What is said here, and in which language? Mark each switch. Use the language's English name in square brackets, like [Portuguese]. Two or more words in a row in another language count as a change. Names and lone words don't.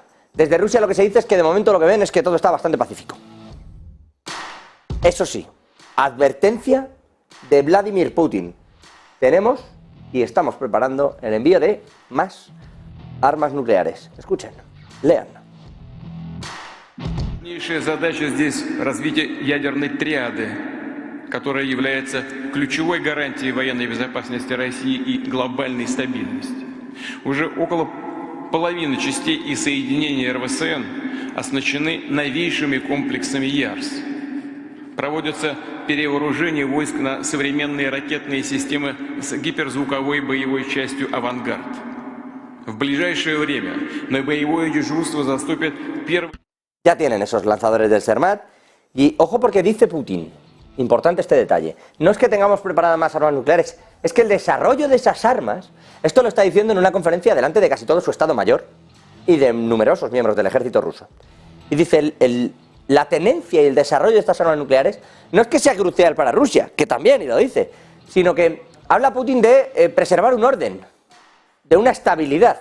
[Spanish] Desde Rusia lo que se dice es que de momento lo que ven es que todo está bastante pacífico. Eso sí, advertencia de Vladimir Putin. Tenemos y estamos preparando el envío de más armas nucleares. Escuchen, lean. [Russian] Главнейшая задача здесь развитие ядерной триады, которая является ключевой гарантией военной безопасности России и глобальной стабильности. Уже около половины частей и соединений РВСН оснащены новейшими комплексами ЯРС. Проводятся перевооружение войск на современные ракетные системы с гиперзвуковой боевой частью «Авангард». В ближайшее время на боевое дежурство заступят первые... [Spanish] Ya tienen esos lanzadores del Sermat y ojo porque dice Putin, importante este detalle, no es que tengamos preparadas más armas nucleares, es que el desarrollo de esas armas, esto lo está diciendo en una conferencia delante de casi todo su Estado Mayor y de numerosos miembros del ejército ruso. Y dice, la tenencia y el desarrollo de estas armas nucleares no es que sea crucial para Rusia, que también, y lo dice, sino que habla Putin de preservar un orden, de una estabilidad.